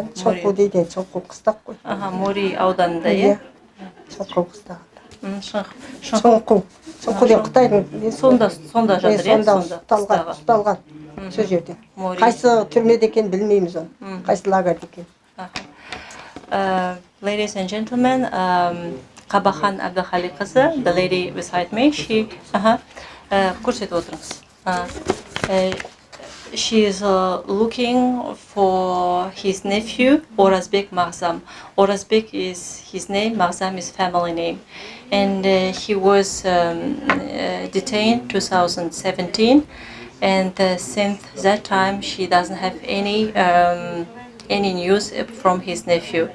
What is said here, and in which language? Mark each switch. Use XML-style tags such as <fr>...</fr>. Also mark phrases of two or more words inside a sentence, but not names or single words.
<kk>Чоқу дейді, Чоқу қыстақ қой. Мори ауданында, иә? Чоқу қыстағында. Шыңқу. Чоқу деп Қытайдың. Сонда жатыр, иә? Сонда ұсталған. Сол жерде. Қайсы түрмеде екен білмейміз оны. Қайсы лагерде екен.</kk> <en>Ladies and gentlemen, Qabahan Abdkhaliqızı, the lady beside me, she</en> <kk>көрсетіп отырыңыз.</kk> <en>She is looking for his nephew, Orazbek Mağzam. Orazbek is his name, Mağzam is family name. And he was detained 2017. And since that time, she doesn't have any news from his nephew.</en>